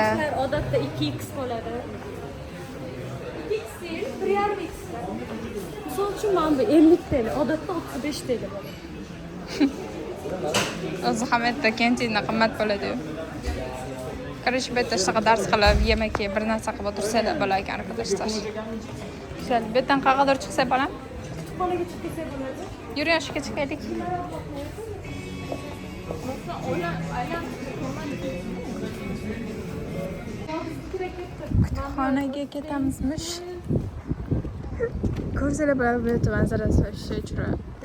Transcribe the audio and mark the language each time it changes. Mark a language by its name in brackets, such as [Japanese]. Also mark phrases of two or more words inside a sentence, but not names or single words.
[Uzbek] Odatda 2x bo'ladi. 2x değil, 1,5x. Misol uchun mana bu 50 TL, odatda 35 TL bo'ladi. O'zi ham aytdi, kentinda qimmat bo'ladi-yu. Короче, bu yerda shunaqa dars qilib, yemak yeb, bir narsa qilib o'tirsalar bo'lar ekan arkadaşlar. Güzel. Bu yerdan qayerga chiqsa bolam? Kutubxonaga chiqib kelsak bo'ladi. Yuring, yoshga chiqaylik. Kutubxonaga ketamizmish. Ko'rsanglar bo'ladi, bu yerda manzarasi вообще chiroyli.